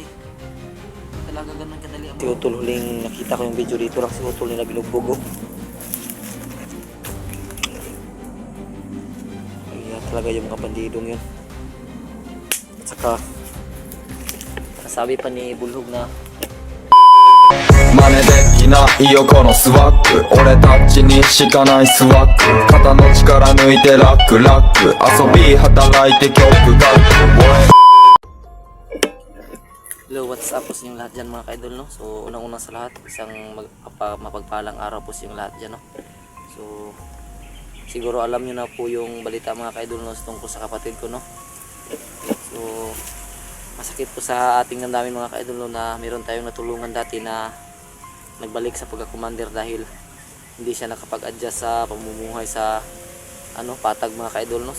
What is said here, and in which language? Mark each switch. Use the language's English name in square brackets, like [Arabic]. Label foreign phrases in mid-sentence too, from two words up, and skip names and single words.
[Filipino] Talaga ganun kadali ang si Utol, huling nakita ko yung video dito lang si Utol nila binugbog. Talaga yung mga bandidong yun. At saka sabi pa ni Bulhog na [Japanese] 真似できないよこのスワッグ俺たちにしかないスワッグ肩の力抜いてラックラック遊び働いて曲書く [English] Hello, what's up [Filipino] po sa inyong lahat dyan mga kaidol, no? So unang-una sa lahat, isang mapagpalang araw po sa inyong lahat dyan, no? So siguro alam nyo na po yung balita mga kaidol, no, tungkol sa kapatid ko, no? So masakit po sa ating damdamin mga kaidol, no, na meron tayong natulungan dati na nagbalik sa pagka-commander dahil hindi siya nakapag-adjust sa pamumuhay sa patag mga kaidol, no?